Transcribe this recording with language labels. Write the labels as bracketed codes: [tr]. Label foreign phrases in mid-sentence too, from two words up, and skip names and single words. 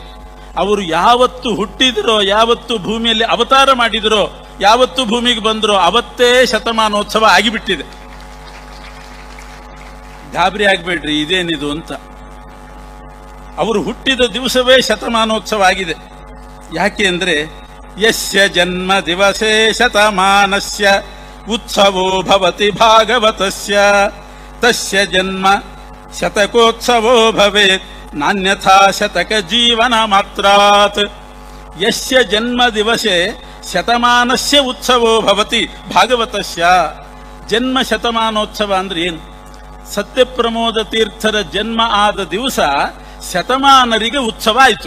[kn] ಅವರು ಯಾವತ್ತು ಹುಟ್ಟಿದರೋ, ಯಾವತ್ತು ಭೂಮಿಯಲ್ಲಿ ಅವತಾರ ಮಾಡಿದರೋ, ಯಾವತ್ತು ಭೂಮಿಗೆ ಬಂದರೋ ಅವತ್ತೇ ಶತಮಾನೋತ್ಸವ ಆಗಿಬಿಟ್ಟಿದೆ. ಗಾಬರಿ ಆಗಬೇಡ್ರಿ, ಇದೇನಿದು ಅಂತ. ಅವರು ಹುಟ್ಟಿದ ದಿವಸವೇ ಶತಮಾನೋತ್ಸವ ಆಗಿದೆ. ಯಾಕೆ ಅಂದ್ರೆ [sa] ಯಸ್ಯ ಜನ್ಮ ದಿವಸೇ ಶತಮಾನಸ್ಯ ಉತ್ಸವೋ ಭವತಿ ಭಾಗವತಸ್ಯ ತಸ್ಯ ಜನ್ಮ ಶತಕೋತ್ಸವೋ ಭವೇತ್ ನಾನ್ಯಥಾ ಶತಕ ಜೀವನ ಮಾತ್ರಾತ್. ಯಸ್ಯ ಜನ್ಮ ದಿವಸೇ ಶತಮಾನಸ್ಯ ಉತ್ಸವೋ ಭವತಿ ಭಾಗವತಸ್ಯ. [kn] ಜನ್ಮ ಶತಮಾನೋತ್ಸವ ಅಂದ್ರೆ ಏನು? ಸತ್ಯಪ್ರಮೋದ ತೀರ್ಥರ ಜನ್ಮ ಆದ ದಿವಸ ಶತಮಾನರಿಗೆ ಉತ್ಸವ ಆಯಿತು.